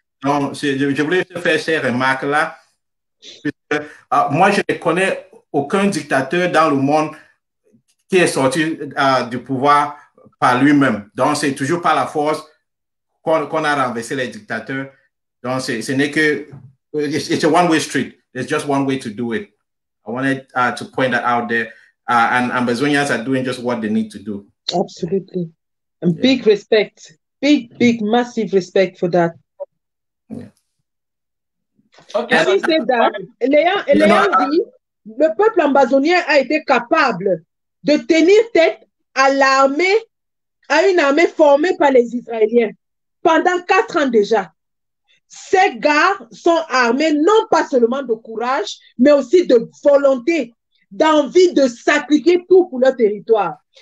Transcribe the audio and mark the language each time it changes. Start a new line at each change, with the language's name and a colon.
French: Donc, je voulais faire ces remarques-là. Moi, je ne connais aucun dictateur dans le monde qui est sorti du pouvoir par lui-même. Donc, c'est toujours par la force qu'on a renversé les dictateurs. Donc, ce n'est que...
English: It's a one-way street. There's just one way to do it. I wanted to point that out there. And Ambazonians are doing just what they need to do. Absolutely. And big respect. Big, massive respect for that. Yeah. Okay, having said that,
French: Léon dit, le peuple ambazonien a été capable de tenir tête à une armée formée par les Israéliens pendant 4 ans déjà. Ces gars sont armés non pas seulement de courage, mais aussi de volonté, d'envie de sacrifier tout pour leur territoire.